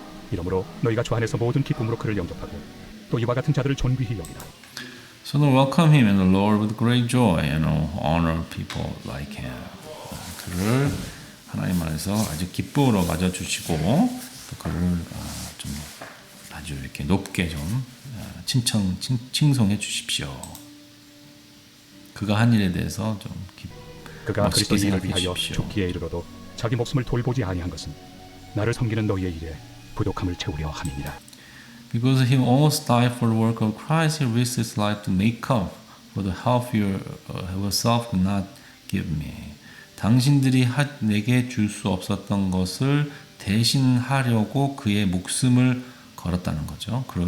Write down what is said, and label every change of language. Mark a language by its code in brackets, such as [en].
[ko] 이러므로 너희가 주 안에서 모든 기쁨으로 그를 영접하고 또 이와 같은 자들을 존귀히 여기라. [en] So welcome him in the Lord with great joy and honor people like him. [ko] 그를 하나님 안에서 아주 기쁨으로 맞아주시고 또 그를 좀 아주 이렇게 높게 좀 칭송해 주십시오. 그가 한 일에 대해서 좀 그가 그리스도 멋있게 일을 생각해 위하여 주십시오. 죽기에 이르러도 자기 목숨을 돌보지 아니한 것은 나를 섬기는 너희의 일에 부족함을 채우려 함이니라. [en] Because he almost died for the work of Christ, he risked his life to make up for the help you yourself could not give me. [ko] 당신들이 내게 줄 수 없었던 것을 대신하려고 그의 목숨을 걸었다는 거죠.